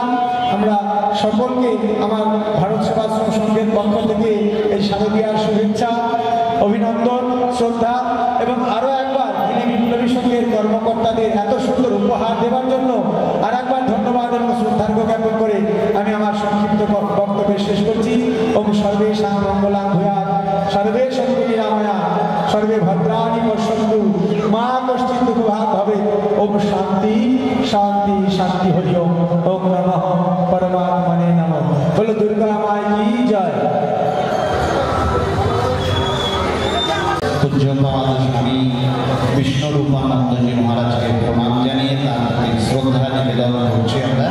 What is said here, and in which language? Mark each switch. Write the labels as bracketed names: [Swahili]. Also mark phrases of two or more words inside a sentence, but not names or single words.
[Bangla] আমরা সকলকে আমার ভারত সেবাশ্রম সংঘের পক্ষ থেকে এই শারদীয়ার শুভেচ্ছা, অভিনন্দন, শ্রদ্ধা এবং আরও একবার হেলি বিপ্লবী সংঘের কর্মকর্তাদের এত সুন্দর উপহার দেওয়ার জন্য আর একবার ধন্যবাদ এবং শ্রদ্ধার্ঘ্য জ্ঞাপন করে আমি আমার সংক্ষিপ্ত বক্তব্য শেষ করছি। [Sanskrit] ওম সর্বেষাং মঙ্গলাং ভূয়াৎ, সর্বে সন্তু নিরাময়া, সর্বে ভদ্রাণি পশ্যন্তু, মা কশ্চিৎ দুঃখভাগ ভবেৎ। ওম শান্তি শান্তি শান্তি হরি ওম। ওম নমঃ পরমাত্মনে নমঃ। বলো [Hindi] दुर्गा माई की जय। [Bangla] পূজ্যপাদ স্বামী বিষ্ণুরূপানন্দজি মহারাজকে প্রণাম জানিয়ে তার প্রতি শ্রদ্ধা নিবেদন করছি আমরা।